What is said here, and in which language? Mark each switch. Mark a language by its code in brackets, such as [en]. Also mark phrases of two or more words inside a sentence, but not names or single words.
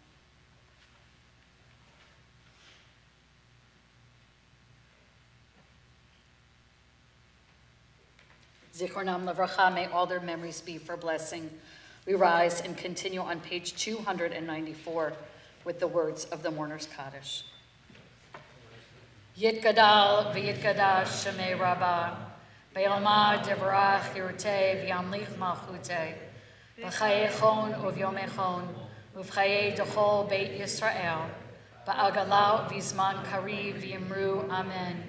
[he] זכרונם לברכה, [en] may all their memories be for blessing. We rise and continue on page 294 with the words of the Mourner's Kaddish. [arc] יתגדל ויתקדש שמה רבא בעלמא די ברא כרעותה וימליך מלכותה בחייכון וביומיכון ובחיי דכל בית ישראל בעגלא ובזמן קריב ואמרו אמן.